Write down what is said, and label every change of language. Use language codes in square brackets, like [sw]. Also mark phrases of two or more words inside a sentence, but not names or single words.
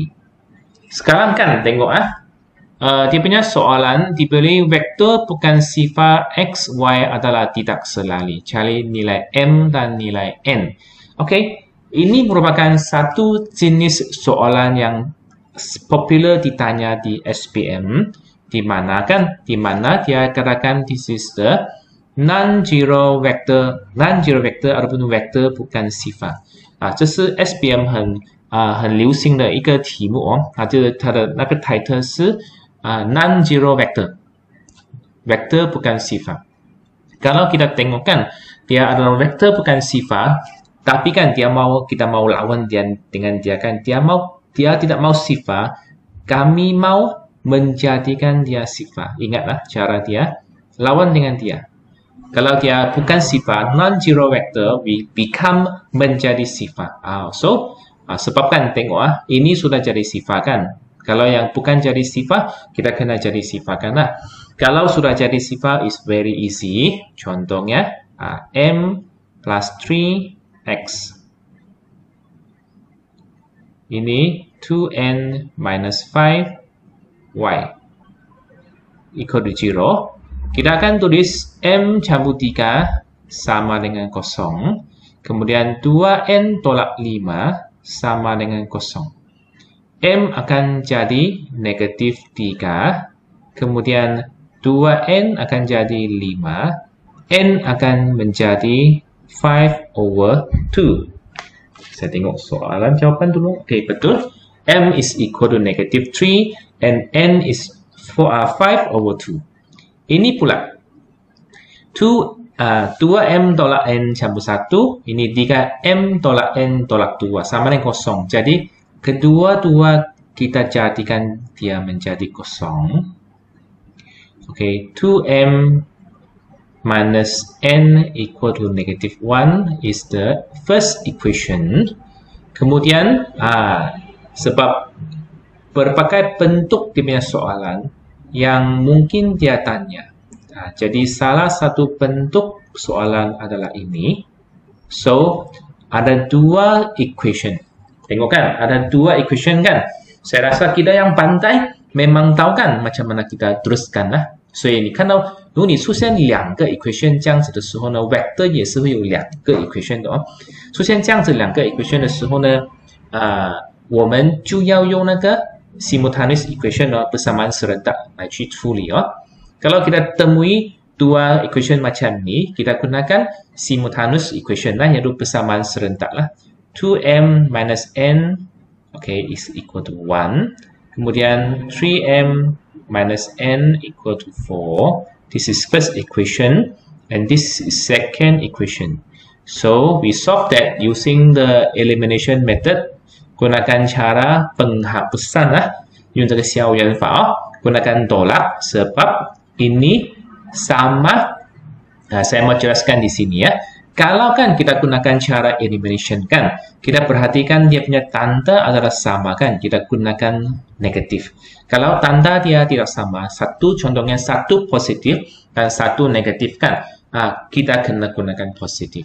[ms] Sekarang kan tengok dia punya soalan diberi vektor bukan sifar X, Y adalah tidak selalu. Cari nilai M dan nilai N. Oke, ini merupakan satu jenis soalan yang popular ditanya di SPM. Di mana dia katakan [en] this is the non-zero vector [ms] ataupun vektor bukan sifar. [zh] 这是 SPM 很流行的一个题目哦，它的那个 title 是 [en] non-zero vector. [ms] Vektor bukan sifar. Kalau kita tengok kan, dia adalah vektor bukan sifar, tapi kan kita mau lawan dia dengan dia kan, dia tidak mau sifar, kami mau menjadikan dia sifar. Ingatlah cara dia lawan dengan dia. Kalau dia bukan sifar, [en] non-zero vector, we become [ms] menjadi sifar. So, sebabkan tengok ini sudah jadi sifar kan. Kalau yang bukan jadi sifar, kita kena jadi sifar kan. Kalau sudah jadi sifar, [en] is very easy. [ms] Contohnya, M plus 3X. Ini 2N minus 5Y. [en] Equal to 0. [ms] Kita akan tulis M campur 3 sama dengan 0. Kemudian 2N tolak 5 sama dengan 0. M akan jadi negatif 3. Kemudian 2N akan jadi 5. N akan menjadi 5/2. Saya tengok soalan jawapan dulu. Oke, betul. [en] M is equal to negative 3 and N is 5/2. [ms] Ini pula 2M tolak N campur 1. Ini 3M tolak N tolak 2. Sama dengan kosong. Jadi, kedua-dua kita jadikan dia menjadi kosong. [en] Okay, 2M minus N equal to negative 1 is the first equation. [ms] Kemudian, sebab berbagai bentuk dia punya soalan yang mungkin dia tanya. Jadi salah satu bentuk soalan adalah ini. So, ada dua equation. Tengok kan, ada dua equation kan. Saya rasa kita yang pandai memang tahu kan macam mana kita teruskan lah. [zh] 所以你看到，如果你出现两个 equation 这样子的时候呢 ，vector 也是会有两个 equation 的哦。出现这样子两个 equation 的时候呢，我们就要用那个 [en] simultaneous equation [ms] 哦，bersamaan serentak [zh] 来去处理哦。 [ms] Kalau kita temui dua equation macam ni, kita gunakan [en] simultaneous equation [ms] lah, iaitu bersamaan serentak lah. [en] 2m minus n, okay, is equal to 1. Kemudian 3m minus n equal to 4. This is first equation, and this is second equation. So we solve that using the elimination method. [ms] Gunakan cara penghapusan lah, [zh] 用这个消元法哦。 [ms] Gunakan tolak sebab ini sama. Saya mau jelaskan di sini ya. Kalau kan kita gunakan cara elimination kan, kita perhatikan dia punya tanda adalah sama kan, kita gunakan negatif. Kalau tanda dia tidak sama, satu contohnya satu positif dan satu negatif kan, kita kena gunakan positif.